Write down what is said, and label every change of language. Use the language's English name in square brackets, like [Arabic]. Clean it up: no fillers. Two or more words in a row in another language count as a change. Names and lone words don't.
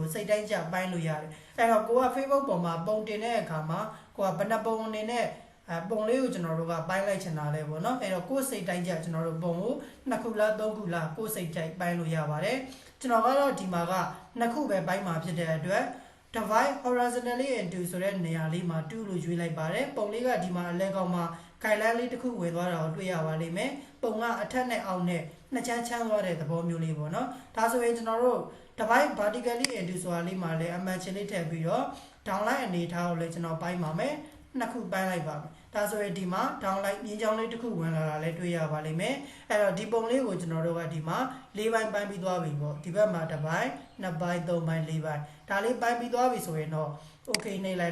[Burmese] စိတ်တိုင်းကျပိုင်းလို့ရတယ်အဲ့တော့ကိုက Facebook ပေါ်မှာပုံတင်တဲ့အခါမှာကိုကဘယ်နှပုံအနေနဲ့ပုံလေးကိုကျွန်တော်တို့ကပိုင်းလိုက်ချင်တာ လဲပေါ့နော်အဲ့တော့ကိုယ်စိတ်တိုင်းကျကျွန်တော်တို့ပုံကိုနှစ်ခုလားသုံးခုလားကိုယ်စိတ်ကြိုက်ပိုင်းလို့ရပါတယ်ကျွန်တော်ကတော့ဒီမှာကနှစ်ခုပဲပိုင်းမှာဖြစ်တဲ့အတွက် [English] divide horizontally into [Burmese] ဆိုတဲ့နေရာလေးမှာ2လို့ရွေးလိုက်ပါတယ်ပုံလေးကဒီမှာအလဲကောင်မှာ guideline လေးတစ်ခုဝင်သွားတာကိုတွေ့ရပါလိမ့်မယ်ပုံကအထက်နဲ့အောက်နဲ့နှစ်ချမ်းချမ်းသွားတဲ့သဘောမျိုးလေးပေါ့နော်ဒါဆိုရင်ကျွန်တော်တို့ [English] divide vertically into [Burmese] ဆိုတာလေးမှာလည်းအမှန်ချင်းလေးထည့်ပြီးတော့ downline အနေထားကိုလည်းကျွန်တော်ပိုင်းပါမယ်နှစ်ခုပိုင်းလိုက်ပါမယ် ဒါဆိုရင်ဒီမှာ downlight မြင်းချောင်းလေးတစ်ခုဝင်လာတာလည်းတွေ့ရပါလိမ့်မယ်အဲ့တော့ဒီပုံလေးကိုကျွန်တော်တို့ကဒီမှာ၄ပိုင်းပိုင်းပြီးသွားပြီပေါ့ဒီဘက်မှာတစ်ပိုင်းနှစ်ပိုင်းသုံးပိုင်း၄ပိုင်းဒါလေးပိုင်းပြီးသွားပြီဆိုရင်တော့ okay နှိပ်လိုက်